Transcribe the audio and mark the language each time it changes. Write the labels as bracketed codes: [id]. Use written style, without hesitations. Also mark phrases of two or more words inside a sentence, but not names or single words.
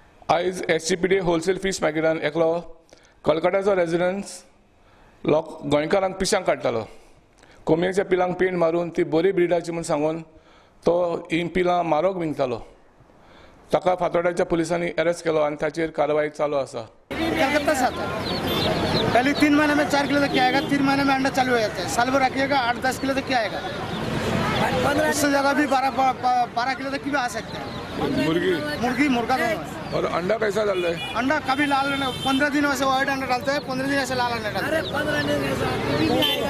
[kok] आयज SGPD [en] wholesale fish [kok] मार्केटान एकलो कलकत्ताचो रेजिडेंस लोक गोंयकारांक पिशांक काडटालो. कोंबयेच्या पिलांक पेंट मारून ती बरी ब्रिडाची म्हूण सांगून तो ही पिलां मारोंक विंगतालो. ताका फातोड्याच्या पुलिसांनी अरेस्ट केलो आनी ताचेर कारवाई चालू आसा. [hi] कलकत्ता से आता है। पहले 3 महीने में 4 किलो तक क्या आएगा, 3 महीने में अंडा चालू हो जाता है। साल भर रखिएगा 8-10 किलो तक क्या आएगा, इससे ज़्यादा भी 12 किलो तक भी आ सकता है। मुर्गा दोनों। और अंडा कैसा डाल रहे हैं? अंडा कभी लाल 15 दिनों से व्हाइट अंडा डालते हैं, 15 दिन ऐसे लाल अंडा डालते हैं।